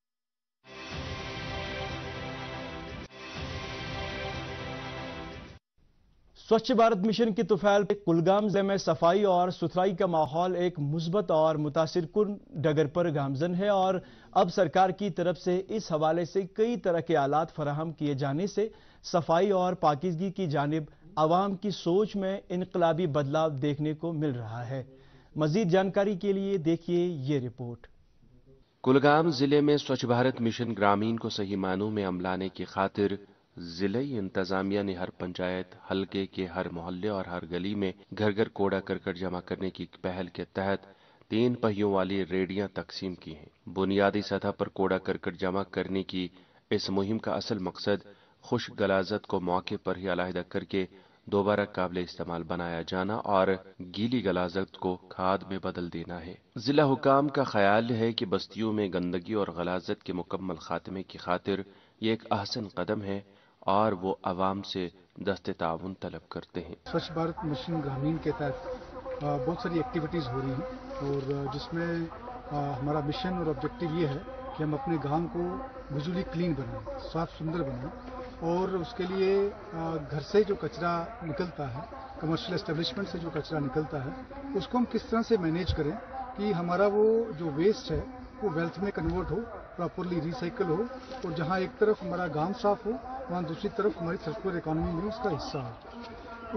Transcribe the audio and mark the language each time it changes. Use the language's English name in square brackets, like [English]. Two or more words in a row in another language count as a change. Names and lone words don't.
[Urdu] سوچھ بھارت مشن کی طفیل کلگام ضلع میں صفائی اور ستھرائی کا ماحول ایک مثبت اور متاثر کن ڈگر پر گامزن ہے، اور اب سرکار کی طرف سے اس حوالے سے کئی طرح کے آلات فراہم کیے جانے سے صفائی اور پاکیزگی کی جانب عوام کی سوچ میں انقلابی بدلاؤ دیکھنے کو مل رہا ہے۔ مزید جانکاری کے لیے دیکھیے یہ رپورٹ۔ کلگام ضلع میں سوچھ بھارت مشن گرامین کو صحیح معنوں میں عملانے کی خاطر ضلعی انتظامیہ نے ہر پنچایت حلقے کے ہر محلے اور ہر گلی میں گھر گھر کوڑا کرکٹ جمع کرنے کی پہل کے تحت 3 پہیوں والی ریڑیاں تقسیم کی ہیں۔ بنیادی سطح پر کوڑا کرکٹ جمع کرنے کی اس مہم کا اصل مقصد خشک غلاظت کو موقع پر ہی علیحدہ کر کے دوبارہ قابل استعمال بنایا جانا اور گیلی غلاظت کو کھاد میں بدل دینا ہے۔ ضلع حکام کا خیال ہے کہ بستیوں میں گندگی اور غلاظت کے مکمل خاتمے کی خاطر یہ ایک احسن قدم ہے اور وہ عوام سے دست تعاون طلب کرتے ہیں۔ سوچھ بھارت مشن گرامین کے تحت بہت ساری ایکٹیویٹیز ہو رہی ہیں، اور جس میں ہمارا مشن اور آبجیکٹو یہ ہے کہ ہم اپنے گاؤں کو [English] visually clean [Urdu] بنائیں، صاف ستھرا بنائیں، اور اس کے لیے گھر سے جو کچرا نکلتا ہے، [English] commercial establishment [Urdu] سے جو کچرا نکلتا ہے، اس کو ہم کس طرح سے مینیج کریں کہ ہمارا وہ جو ویسٹ ہے وہ ویلتھ میں کنورٹ ہو، [English] properly recycle [Urdu] ہو، اور جہاں ایک طرف ہمارا گاؤں صاف ہو وہاں دوسری طرف ہماری [English] circular economy [Urdu] میں اس کا حصہ ہو۔